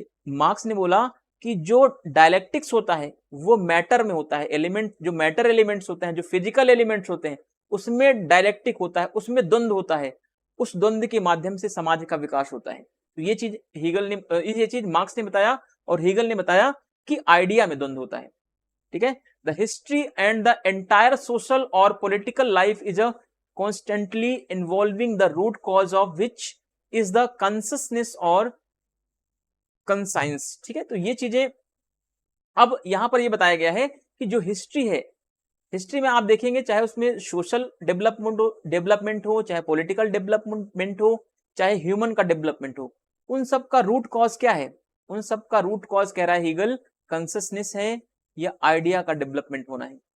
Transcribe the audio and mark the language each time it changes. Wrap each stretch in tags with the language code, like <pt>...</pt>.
<hi>Marks ने बोला कि जो डायलेक्टिक्स होता है वो मैटर में होता है, एलिमेंट जो मैटर एलिमेंट्स होते हैं, जो फिजिकल एलिमेंट्स होते हैं, उसमें डायलेक्टिक होता है, उसमें द्वंद्व होता है, उस द्वंद्व के माध्यम से समाज का विकास होता है। तो ये चीज हेगल ने, ये चीज मार्क्स ने बताया और हेगल ने बताया कि आइडिया में द्वंद्व होता है। ठीक है,</hi> <en>the history and the entire social or political life is a constantly involving the root cause of which is the consciousness or conscience।</en> <hi>ठीक है, तो ये चीजें अब यहां पर ये बताया गया है कि जो हिस्ट्री है, हिस्ट्री में आप देखेंगे चाहे उसमें सोशल डेवलपमेंट हो, चाहे पॉलिटिकल डेवलपमेंट हो, चाहे ह्यूमन का डेवलपमेंट हो, उन सब का रूट कॉज क्या है, उन सब का रूट कॉज कह रहा है हीगल कॉन्शसनेस है या आइडिया का डेवलपमेंट होना है।</hi>